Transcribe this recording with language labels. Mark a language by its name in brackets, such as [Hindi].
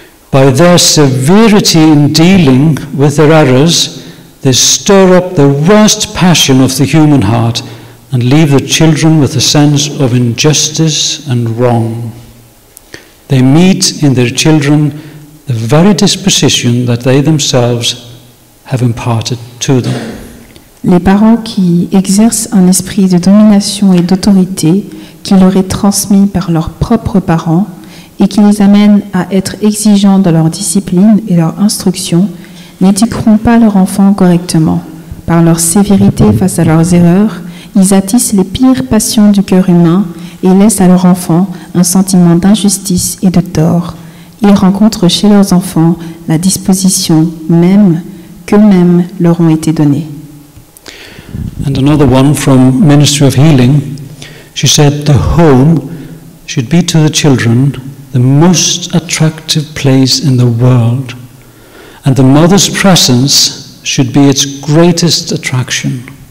[English] By their severity in dealing with their errors, they stir up the worst passion of the human heart and leave their children with a sense of injustice and wrong. They meet in their children the very disposition that they themselves have imparted to them. [French] Les parents qui exercent un esprit de domination et d'autorité qui leur est transmis par leurs propres parents et qui les amène à être exigeants dans leur discipline et leur instruction n'éduqueront pas leurs enfants correctement. Par leur sévérité face à leurs erreurs, ils attissent les pires passions du cœur humain et laissent à leurs enfants un sentiment d'injustice et de tort. Ils rencontrent chez leurs enfants la disposition même qu'eux-mêmes leur ont été donnée. [English] And another one from Ministry of Healing, she said the home should be to the children the most attractive place in the world, and the mother's presence should be its greatest attraction.